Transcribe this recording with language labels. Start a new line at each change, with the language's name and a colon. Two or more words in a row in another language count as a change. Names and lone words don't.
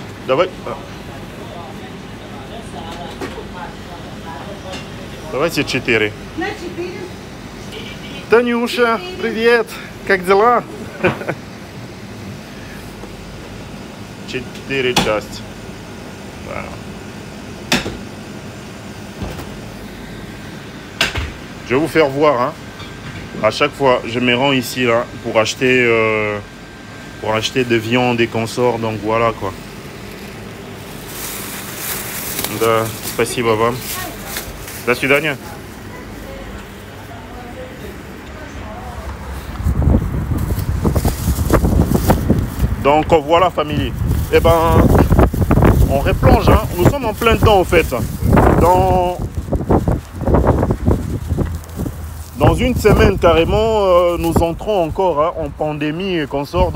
Russian: Давай. Давайте 4. На 4. Танюша, привет! Как дела? 4 части. Да.
French: Je vais vous faire voir. Hein. À chaque fois, je me rends ici là pour acheter de viande et consorts. Donc voilà quoi.
Russian: Да, спасибо вам. До свидания.
French: Donc voilà famille. Eh ben, on replonge. Hein. Nous sommes en plein temps en fait. Dans une semaine carrément, nous entrons encore hein, en pandémie et qu'on sort.